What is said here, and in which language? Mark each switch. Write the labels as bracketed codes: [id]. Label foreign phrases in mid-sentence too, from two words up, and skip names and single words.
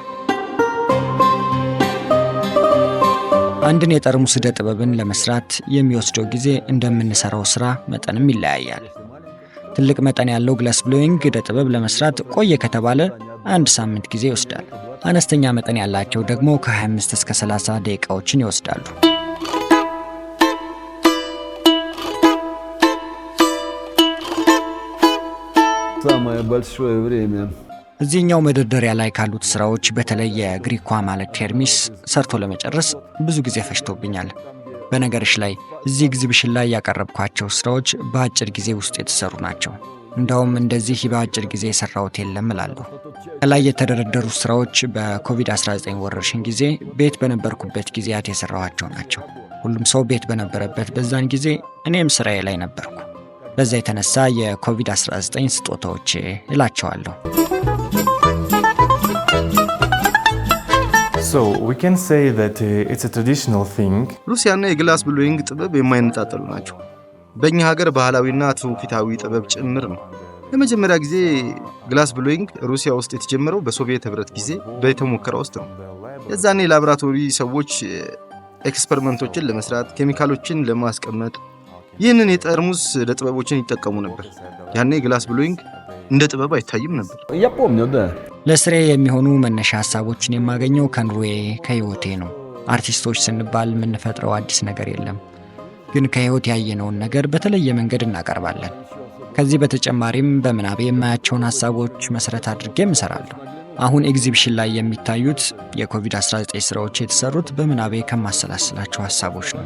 [am] አንድን የጠርሙስ ዕደ ጥበብን ለመስራት የሚወስደው ጊዜ እንደምንሰራው ስራ መጠንም ይለያያል። ትልቅ መጠን ያለው [en] glass blowing [am] ዕደ ጥበብ ለመስራት ቆየ ከተባለ 1 ሳምንት ጊዜ ይወስዳል። አነስተኛ መጠን ያላቸው ደግሞ ከ25 እስከ 30 ደቂቃዎችን ይወስዳሉ። [ru] Самое большое время. [am] እዚህኛው መደርደሪያ ላይ ካሉት ስራዎች በተለይ የግሪኳ ማለት ቴርሚስ ሰርቶ ለመጨረስ ብዙ ጊዜ ፈጅቶብኛል። በነገርሽ ላይ እዚህ ኤግዚቢሽን ላይ ያቀረብኳቸው ስራዎች በአጭር ጊዜ ውስጥ የተሰሩ ናቸው። እንደውም እንደዚህ በአጭር ጊዜ የሰራሁት የለም እላለሁ። ከላይ የተደረደሩ ስራዎች በኮቪድ-19 ወረርሽኝ ጊዜ ቤት በነበርኩበት ጊዜያት የሰራኋቸው ናቸው። ሁሉም ሰው ቤት በነበረበት በዛን ጊዜ እኔም ስራዬ ላይ ነበርኩ። በዛ የተነሳ የኮቪድ-19 ስጦታዎች እላቸዋለሁ። [en] So we can say that it's a traditional thing. [am] ሩሲያና የግላስ ብሎዊንግ ጥበብ የማይነጣጠሉ ናቸው። በእኛ ሀገር ባህላዊና ትውፊታዊ ጥበብ ጭምር ነው። ለመጀመሪያ ጊዜ [en] glass blowing [am] ሩሲያ ውስጥ የተጀመረው በሶቪየት ህብረት ጊዜ በተሞከረ ውስጥ ነው። የዛኔ ላብራቶሪ ሰዎች ኤክስፐሪመንቶችን ለመስራት ኬሚካሎችን ለማስቀመጥ ይህንን የጠርሙስ ለጥበቦችን ይጠቀሙ ነበር። ያኔ [en] glass blowing [am] እንደ ጥበብ አይታይም ነበር። [ru] Я помню, да. [am] ለስሬ የሚሆኑ መነሻ ሐሳቦችን የማገኘው ከኑሮዬ ከህይወቴ ነው። አርቲስቶች ስንባል የምንፈጥረው አዲስ ነገር የለም፣ ግን ከህይወት ያየነውን ነገር በተለየ መንገድ እናቀርባለን። ከዚህ በተጨማሪም በምናቤ የማያቸውን ሐሳቦች መሰረት አድርጌም እሰራለሁ። አሁን ኤግዚቢሽን ላይ የሚታዩት የኮቪድ-19 ስራዎች የተሰሩት በምናቤ ከማሰላስላቸው ሐሳቦች ነው።